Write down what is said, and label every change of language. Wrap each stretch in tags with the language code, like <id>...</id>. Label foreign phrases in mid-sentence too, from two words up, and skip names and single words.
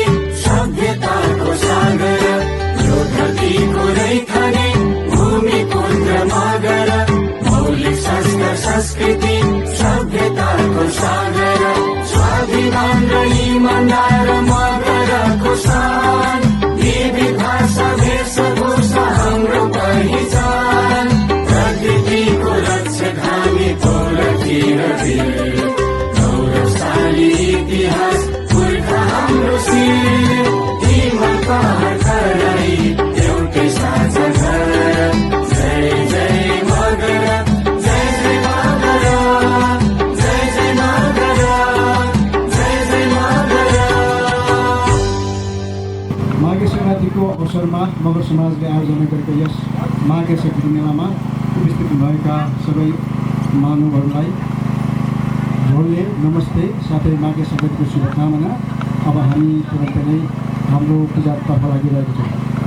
<ne>सभ्यताको सागर यो धरतीको रैथाने भूमि पुत्र मगर मौलिक संस्कार संस्कृति सभ्यताको सागर स्वाभिमान र इमानदार मगरको शान विविध भाषा वेशभूषा हाम्रो पहिचान प्रकृतिको रक्षधानी तोरतिर गौरवशाली इतिहास पुर्खा हाम्रो शिर हिमाल पहाड तराई एउटै साझा घर जय जय मगर जय जय मगर जय जय मगर जय जय मगर। माघे सङ्क्रान्तिको अवसरमा मगर समाजले आयोजना गरेको यस माघे सङ्क्रान्ति मेलामा उपस्थित भएका सबै मानवहरूलाई झोलले नमस्ते साथै माघे सङ्क्रान्तिको शुभकामना। अब हामी तुरन्त नै हाम्रो पूजातर्फ लागिरहेको छौँ।</ne>